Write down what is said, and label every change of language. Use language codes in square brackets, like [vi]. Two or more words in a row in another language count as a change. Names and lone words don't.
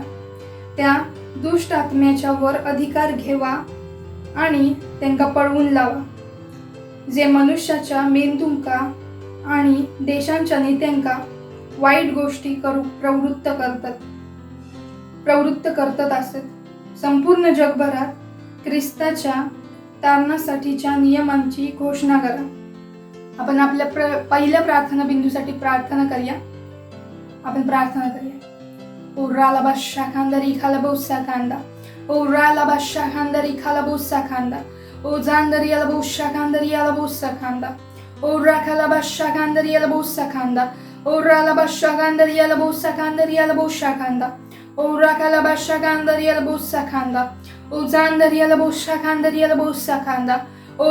[kok] त्या दुष्ट आत्म्याच्या वर अधिकार घेवा आणि त्यांका पळवून लावा जे मनुष्याच्या मेंदूंका आणि देशांच्या नेत्यांका वाईट गोष्टी प्रवृत्त करतात असत. संपूर्ण जगभरात ख्रिस्ताच्या तारणासाठीच्या नियमांची घोषणा करा. आपण आपल्या पहिल्या प्रार्थना बिंदूसाठी प्रार्थना करूया. आपण प्रार्थना करूया. ओ रालाबाशा कांदरी खालाबोसा खांदा, ओ रालाबाशा कांदरी खालाबोसा खांदा, ओ जांदरी यालाबोशा कांदरी यालाबोसा खांदा, ओ राखालाबाशा कांदरी यालाबोसा खांदा, ओ रालाबाशा कांदरी यालाबोसा कांदरी यालाबोशा खांदा, ओ राखालाबाशा कांदरी यालाबोसा खांदा, ओ जांदरी यालाबोशा कांदरी यालाबोसा खांदा, ओ